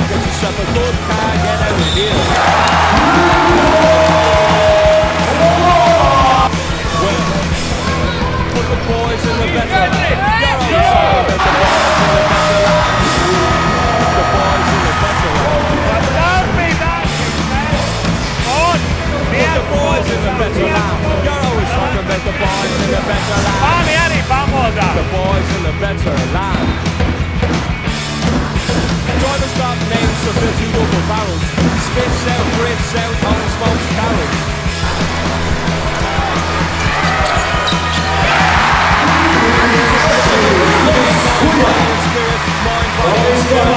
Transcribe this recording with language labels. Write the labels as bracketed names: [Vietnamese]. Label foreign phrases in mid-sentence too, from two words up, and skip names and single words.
[English] Get yourself a good car, get out of here. Well, put the boys in the better line. You're always talking about the boys in the better line. The boys in the better line. The boys in the better line. You're always talking about the boys in the better line. [Latvian] Mani arī pamodā. [English] The boys in the better line. Drivers got names for 50 double barrels. Spits out, grits out, only smokes carols. Spirit, mind, body, and spirit.